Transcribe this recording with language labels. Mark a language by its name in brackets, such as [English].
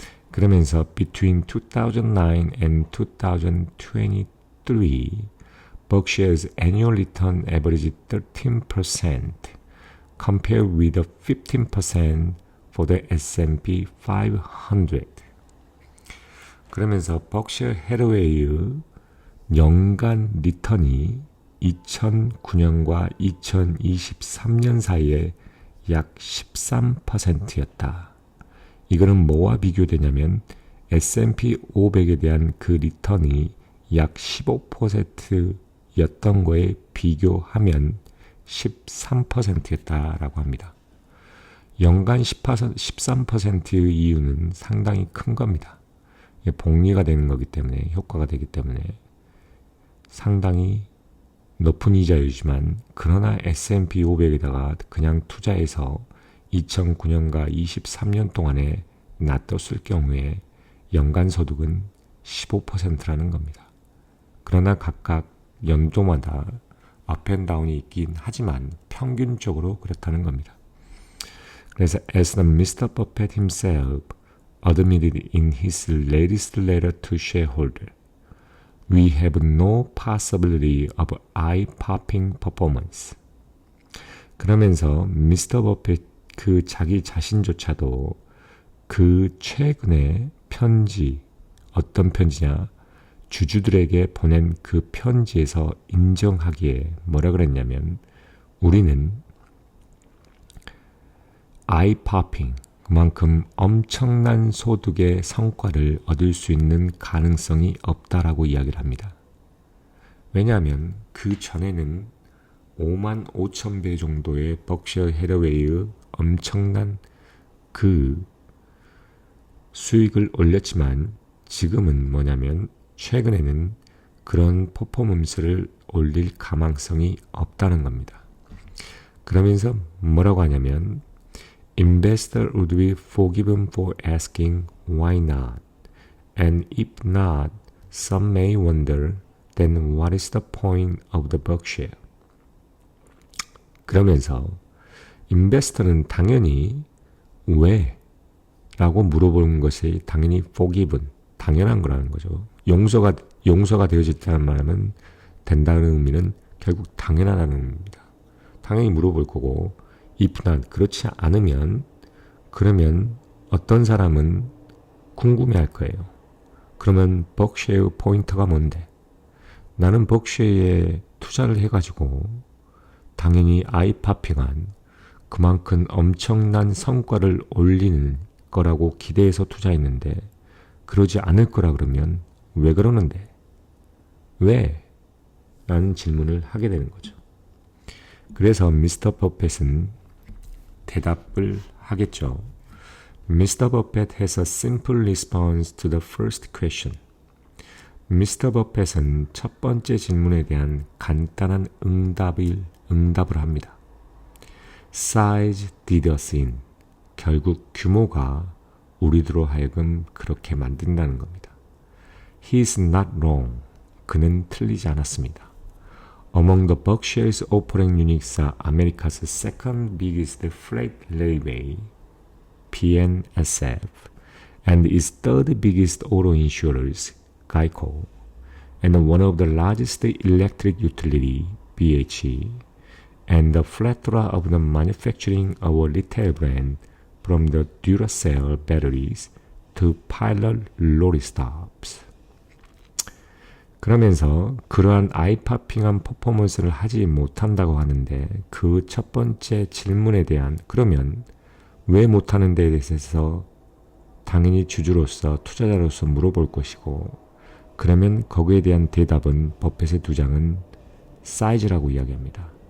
[English] 그러면서 between 2009 and 2023 Berkshire's annual return averaged 13% compared with the 15% for the S&P 500. [Korean] 그러면서 버크셔 해더웨이의 연간 리턴이 2009년과 2023년 사이에 약 13%였다. 이거는 뭐와 비교되냐면 S&P 500에 대한 그 리턴이 약 15%였던 거에 비교하면 13%였다라고 합니다. 연간 13%의 이유는 상당히 큰 겁니다. 복리가 되는 거기 때문에, 효과가 되기 때문에 상당히 높은 이자율이지만, 그러나 S&P 500에다가 그냥 투자해서 2009년과 23년 동안에 놔뒀을 경우에 연간 소득은 15%라는 겁니다. 그러나 각각 연도마다 업앤다운이 있긴 하지만 평균적으로 그렇다는 겁니다. [English] 그래서 as the Mr. Buffett himself admitted in his latest letter to shareholders, we have no possibility of eye-popping performance. [Korean] 그러면서 미스터 버핏 그 자기 자신조차도 그 최근의 편지, 어떤 편지냐, 주주들에게 보낸 그 편지에서 인정하기에 뭐라 그랬냐면, 우리는 eye-popping, 그만큼 엄청난 소득의 성과를 얻을 수 있는 가능성이 없다라고 이야기를 합니다. 왜냐하면 그 전에는 5만 5천 배 정도의 벅셔 해더웨이의 엄청난 그 수익을 올렸지만, 지금은 뭐냐면 최근에는 그런 퍼포먼스를 올릴 가망성이 없다는 겁니다. 그러면서 뭐라고 하냐면, [English] Investor would be forgiven for asking why not, and if not, some may wonder, then what is the point of the Berkshire? [Korean] 그러면서 인베스터는 당연히 왜? 라고 물어보는 것이 당연히 forgiven, 당연한 거라는 거죠. 용서가 되어졌다는 말은 된다는 의미는 결국 당연하다는 의미입니다. 당연히 물어볼 거고, [English] if not, [Korean] 그렇지 않으면, 그러면 어떤 사람은 궁금해할 거예요. 그러면 벅쉐어 포인트가 뭔데? 나는 벅쉐어에 투자를 해가지고 당연히 아이파핑한 그만큼 엄청난 성과를 올리는 거라고 기대해서 투자했는데 그러지 않을 거라 그러면 왜 그러는데? 왜? 라는 질문을 하게 되는 거죠. 그래서 미스터 버펫은 대답을 하겠죠. [English] Mr. Buffett has a simple response to the first question. [Korean] 미스터 버펫은 첫 번째 질문에 대한 간단한 응답을 합니다. [English] Size did us in. [Korean] 결국 규모가 우리들로 하여금 그렇게 만든다는 겁니다. [English] He is not wrong. [Korean] 그는 틀리지 않았습니다. [English] Among the Berkshire's operating units are America's second biggest freight railway, BNSF, and its third biggest auto insurers, Geico, and one of the largest electric utility, BHE, and the plethora of the manufacturing of a retail brand, from the Duracell batteries to Pilot lorry stops. [Korean] 그러면서 그러한 아이파핑한 퍼포먼스를 하지 못한다고 하는데, 그 첫 번째 질문에 대한, 그러면 왜 못하는 데에 대해서 당연히 주주로서 투자자로서 물어볼 것이고, 그러면 거기에 대한 대답은 버펫의 두 장은 사이즈라고 이야기합니다.